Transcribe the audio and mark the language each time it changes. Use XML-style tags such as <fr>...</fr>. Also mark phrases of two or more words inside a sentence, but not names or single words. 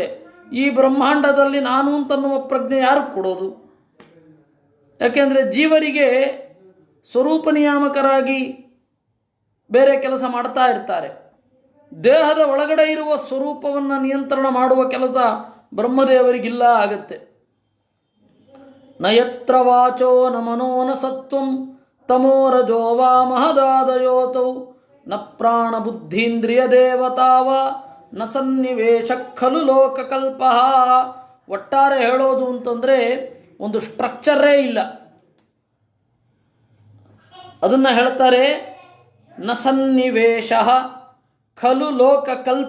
<kn>ಈ ಬ್ರಹ್ಮಾಂಡದಲ್ಲಿ ನಾನು ಅಂತನ್ನುವ ಪ್ರಜ್ಞೆ ಯಾರು ಕೊಡೋದು? ಯಾಕೆಂದರೆ ಜೀವರಿಗೆ ಸ್ವರೂಪ ನಿಯಾಮಕರಾಗಿ ಬೇರೆ ಕೆಲಸ ಮಾಡ್ತಾ ಇರ್ತಾರೆ. ದೇಹದ ಒಳಗಡೆ ಇರುವ ಸ್ವರೂಪವನ್ನು ನಿಯಂತ್ರಣ ಮಾಡುವ ಕೆಲಸ ಬ್ರಹ್ಮದೇವರಿಗಿಲ್ಲ ಆಗತ್ತೆ.</kn> <sa>ನ ಯತ್ರ ವಾಚೋ ನ ಮನೋ ನ ಸತ್ವಂ ತಮೋರಜೋ ವಾ ಮಹದಾದಯೋತೌ ನ ಪ್ರಾಣ ಬುದ್ಧೀಂದ್ರಿಯ ದೇವತಾವ ನ ಸನ್ನಿವೇಶ ಖಲು ಲೋಕಕಲ್ಪ.</sa> <kn>ಒಟ್ಟಾರೆ ಹೇಳೋದು ಅಂತಂದರೆ ಒಂದು ಸ್ಟ್ರಕ್ಚರೇ ಇಲ್ಲ. ಅದನ್ನು ಹೇಳ್ತಾರೆ,</kn> <sa>ನ ಸನ್ನಿವೇಶ ಖಲು ಲೋಕಕಲ್ಪ.</sa>